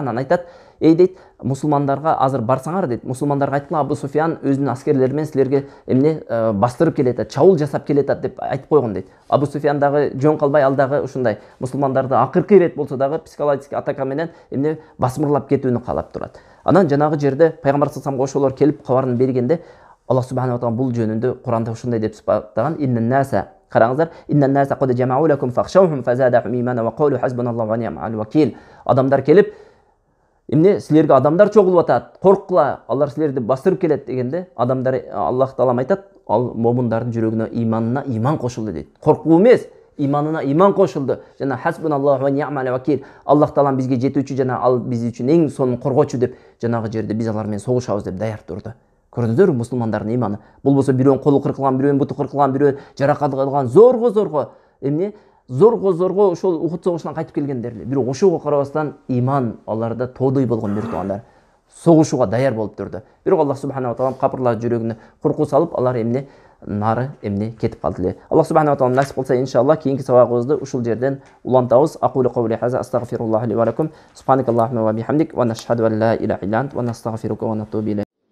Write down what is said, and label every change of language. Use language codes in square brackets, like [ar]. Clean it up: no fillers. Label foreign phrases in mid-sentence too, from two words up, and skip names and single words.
[ky] Анан айтат: "Эй дейт, мусулмандарга азыр барсаңар" дейт. Мусулмандарга айткыла, Абу Суфян өзүнүн аскерлери менен силерге эмне бастырып келет, чабуул жасап келет деп айтып койгон дейт. Абу Суфян дагы жөн калбай алдагы ушундай мусулмандарды акыркы ирет болсо дагы психологический атака менен эмне басмырлап кетүүнү каалап турат. Анан жанагы жерде пайгамбар [ar] صلى الله عليه وسلم [ky] ошолор келип кабарын бергенде Аллах [ar] سبحانه وتعالى [ky] бул жөнүндө Куранда ушундай деп сыпаттаган: Караңыздар, [ar] إن الناس قد جمعوا لكم فاخشوهم فزادهم إيمانا وقالوا حسبنا الله ونعم الوكيل. [ky] Адамдар келип, эмне силерге адамдар чогулуп атат, корккула, алар силерди бастырып келет дегенде, адамдар Аллах таалам айтат, ал момундардын жүрөгүнө иманына иман кошулду дейт. Коркуу эмес, иманына иман кошулду. Жана [ar] حسبنا الله ونعم الوكيل. [ky] Аллах таалам бизге жетүүчү, жана ал биз үчүн эң сонун коргоочу деп, жанагы жерде биз алар менен согушабыз деп даяр турду. Көрдүңүздөрбү мусулмандардын иманы? Бул болсо бирөөнүн колу кыркылган, бирөөнүн буту кыркылган, бирөөнүн жаракат алган, зорго эмне зорго ошол Ухуд согушунан кайтып келгендер эле. Бирок ошого карабастан иман аларда тоодой болгон бир туугандар. Согушууга даяр болуп турду. Бирок Аллах [ar] سبحانه وتعالى [ky] капырлар жүрөгүнө коркуу салып, алар эмне нары эмне кетип калды эле. Аллах [ar] سبحانه وتعالى [ky] насип кылса, иншаллах кийинки сабагыбызды ушул жерден улантабыз. [ar] أقول قولي هذا أستغفر الله لي ولكم. سبحانك اللهم وبحمدك ونشهد أن لا إله إلا أنت ونستغفرك ونتوب إليك.